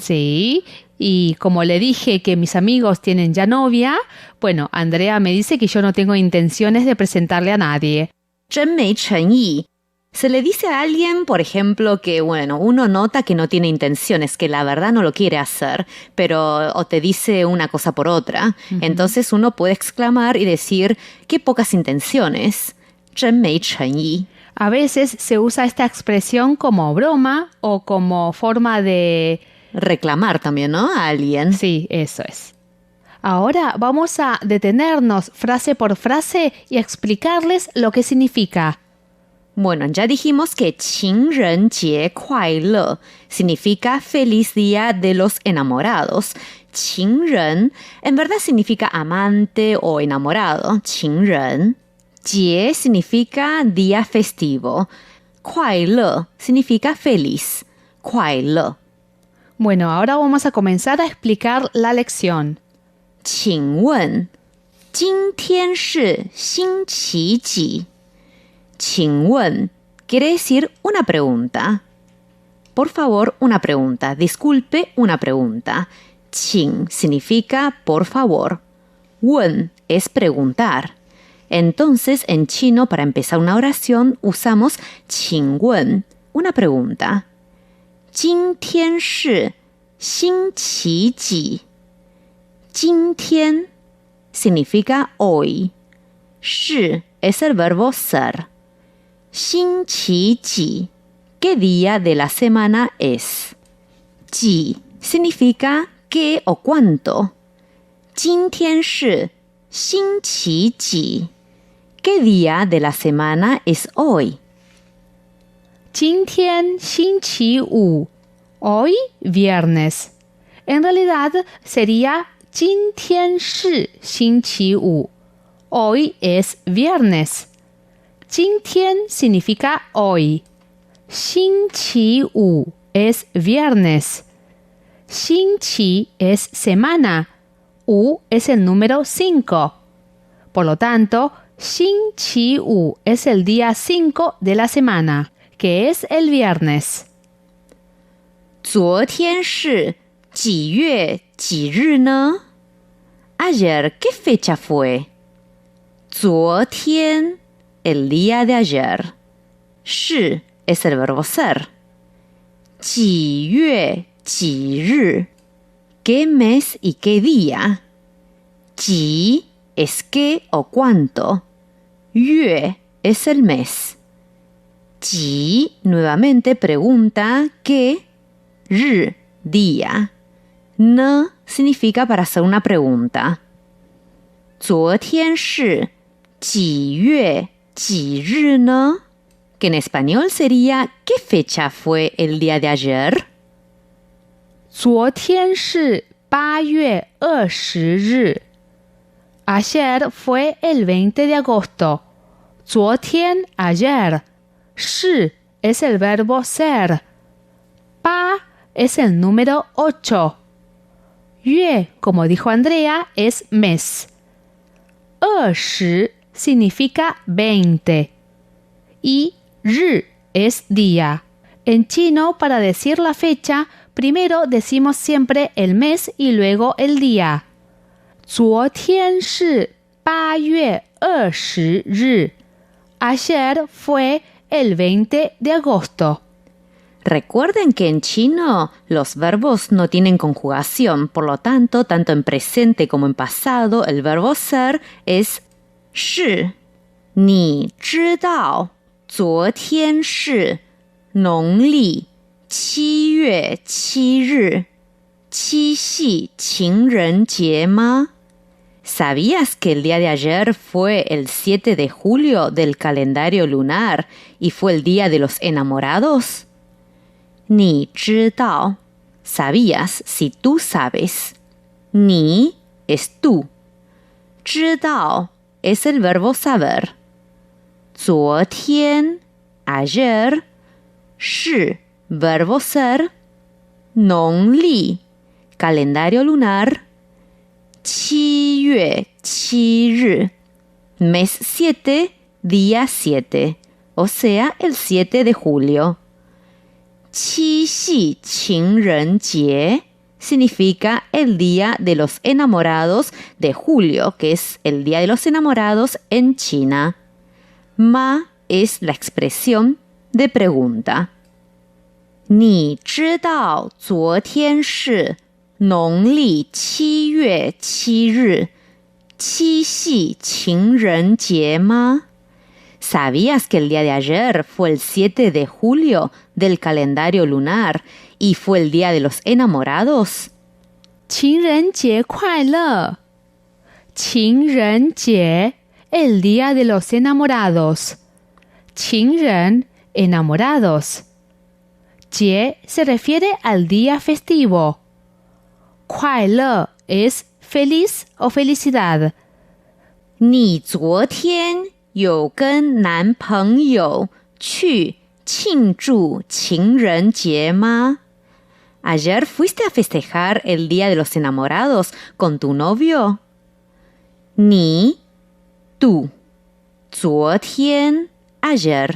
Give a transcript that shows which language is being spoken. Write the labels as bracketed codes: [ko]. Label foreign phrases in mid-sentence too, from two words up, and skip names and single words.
[es] Sí, y como le dije que mis amigos tienen ya novia, Andrea me dice que yo no tengo intenciones de presentarle a nadie. [zh] 真没诚意. [es] Se le dice a alguien, por ejemplo, que, uno nota que no tiene intenciones, que la verdad no lo quiere hacer, pero o te dice una cosa por otra. Uh-huh. Entonces uno puede exclamar y decir, qué pocas intenciones. [zh] 真没诚意. [es] A veces se usa esta expresión como broma o como forma de... reclamar también, ¿no? A alguien. Sí, eso es. Ahora vamos a detenernos frase por frase y explicarles lo que significa. Ya dijimos que [zh] 情人节快乐 [es] significa feliz día de los enamorados. 情人 en verdad significa amante o enamorado. 情人节 significa día festivo. 快乐 significa feliz. 快乐. Ahora vamos a comenzar a explicar la lección. [zh] 请问今天是星期几？ [es] 请问 quiere decir una pregunta. Por favor, una pregunta. Disculpe, una pregunta. 请 significa por favor. 问 es preguntar. Entonces, en chino, para empezar una oración, usamos 请问, una pregunta. [zh] 今天是星期几？ [es] 今天 significa hoy. 是 es el verbo ser. [zh] 星期几 [es] ¿qué día de la semana es? 几 significa qué o cuánto. [zh] 今天是星期几 [es] ¿qué día de la semana es hoy? [zh] 今天星期五 [es] hoy viernes. En realidad sería [zh] 今天是星期五 [es] hoy es viernes. 今天 significa hoy. 星期五 es viernes. 星期 es semana. 五 es el número 5. Por lo tanto, 星期五 es el día 5 de la semana, que es el viernes. [zh] 昨天是几月几日呢？ [es] Ayer, ¿qué fecha fue? 昨天 el día de ayer. 是 es el verbo ser. [zh] 几月几日 [es] ¿qué mes y qué día? 几 es qué o cuánto. yue es el mes. Ji nuevamente pregunta qué, ri, día. Ne significa para hacer una pregunta. [zh] 昨天是几月几日呢? [es] Que en español sería ¿qué fecha fue el día de ayer? [zh] 昨天是8月20日. [es] Ayer fue el 20 de agosto. 昨天 ayer. 是 es el verbo ser. 8 es el número 8. Yue, como dijo Andrea, es mes. 20 significa 20. Y ri es día. En chino, para decir la fecha, primero decimos siempre el mes y luego el día. 昨天是8月20日. Ayer fue el 20 de agosto. Recuerden que en chino los verbos no tienen conjugación, por lo tanto, tanto en presente como en pasado, el verbo ser es 是. [zh] 你知道昨天是农历7月7日七夕情人节吗? [es] ¿Sabías que el día de ayer fue el 7 de julio del calendario lunar y fue el día de los enamorados? [zh] 你知道 ¿sabías? [es] Si tú sabes. 你 es tú. 知道 es el verbo saber. 昨天 ayer. 是 verbo ser. 农历 calendario lunar. 7月7日 mes 7, día 7, o sea, el 7 de julio. [zh] 七夕情人节 [es] significa el día de los enamorados de julio, que es el día de los enamorados en China. Ma es la expresión de pregunta. [zh] 你知道昨天是农历7月7日七夕情人节吗? [es] ¿Sabías que el día de ayer fue el 7 de julio del calendario lunar y fue el día de los enamorados? [zh] 情人节快乐! 情人节, [es] el día de los enamorados. 情人, enamorados. 节 se refiere al día festivo. 快乐 es feliz o felicidad. [zh] 你昨天有跟男朋友去庆祝情人节吗? [es] ¿Ayer fuiste a festejar el día de los enamorados con tu novio? 你 tú. 昨天 ayer.